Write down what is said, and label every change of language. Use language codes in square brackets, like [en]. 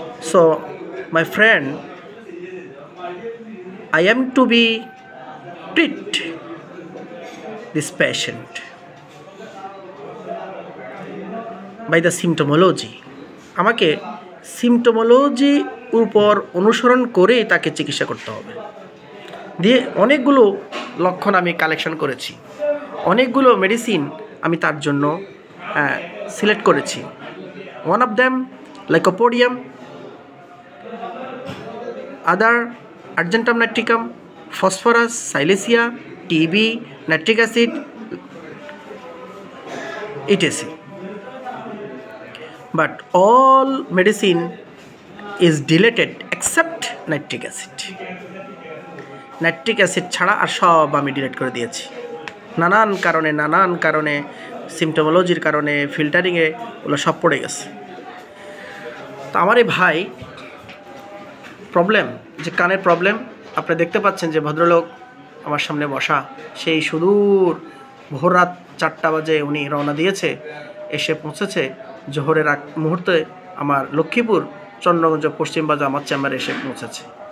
[en] So my friend, I am to be treat this patient by the symptomology. [bn] আমাকে সিমটোমোলজি উপর অনুসরণ করে তাকে চিকিৎসা করতে হবে। দিয়ে অনেকগুলো লক্ষণ আমি কালেকশন করেছি, অনেকগুলো মেডিসিন আমি তার জন্য সিলেক্ট করেছি। [en] One of them lycopodium, other argentum nitricum, phosphorus, silicea, TB, nitric acid, etc. But all medicine is deleted except nitric acid. [bn] Nitric acid ছাড়া আর সব আমি ডিলিট করে দিয়েছি। নানান কারণে সিমটোমোলজির কারণে, ফিল্টারিংয়ে ওগুলো সব পড়ে গেছে। তো আমার এই ভাই প্রবলেম, যে কানের প্রবলেম, আপনি দেখতে পাচ্ছেন যে ভদ্রলোক আমার সামনে বসা, সেই সুদূর ভোর রাত 4টা বাজে উনি রওনা দিয়েছে, এসে পৌঁছেছে জোহরের আগ মুহূর্তে আমার লক্ষ্মীপুর, চন্দ্রগঞ্জ, পশ্চিম বাজার আমার চেম্বারে এসে পৌঁছেছে।